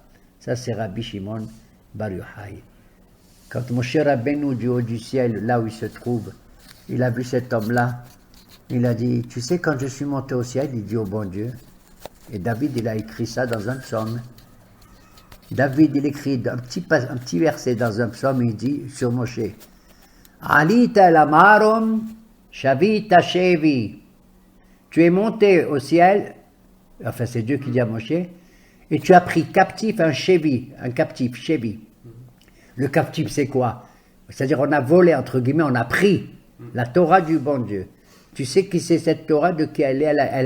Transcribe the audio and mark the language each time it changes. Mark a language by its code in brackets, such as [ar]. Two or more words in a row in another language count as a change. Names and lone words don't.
[fr] Ça, c'est Rabbi Shimon Bar Yochai. Quand Moshe Rabbeinu du haut du ciel, là où il se trouve, il a vu cet homme-là, il a dit, tu sais, quand je suis monté au ciel, il dit au bon Dieu, et David, il a écrit ça dans un psaume. David, il écrit un petit verset dans un psaume, il dit sur Moshe, [he] עלית למרום שבית שבי. [fr] Tu es monté au ciel, enfin c'est Dieu qui dit à Moshe, et tu as pris captif un captif, shevi. Le captif c'est quoi? C'est-à-dire on a volé, entre guillemets, on a pris la Torah du bon Dieu. Tu sais qui c'est cette Torah, de qui elle est?